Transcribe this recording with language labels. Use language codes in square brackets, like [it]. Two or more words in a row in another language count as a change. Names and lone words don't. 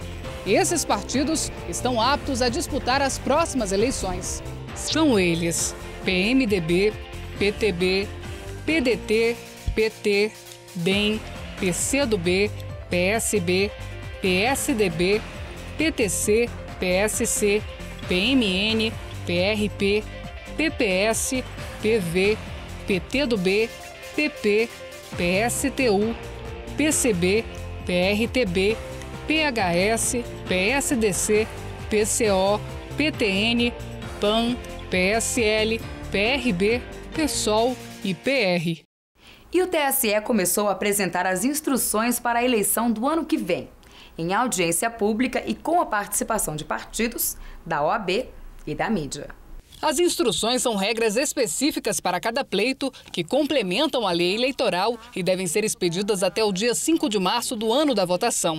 [pt] Esses partidos estão aptos a disputar as próximas eleições. São eles: PMDB, PTB, PDT, PT, DEM, PCdoB, PSB, PSDB, PTC, PSC, PMN, PRP, PPS, PV, PTdoB, PP, PSTU, PCB, PRTB, PHS, PSDC, PCO, PTN, PAN, PSL, PRB, PSOL e PR. E o TSE começou a apresentar as instruções para a eleição do ano que vem, em audiência pública e com a participação de partidos, da OAB e da mídia. As instruções são regras específicas para cada pleito que complementam a lei eleitoral e devem ser expedidas até o dia 5 de março do ano da votação.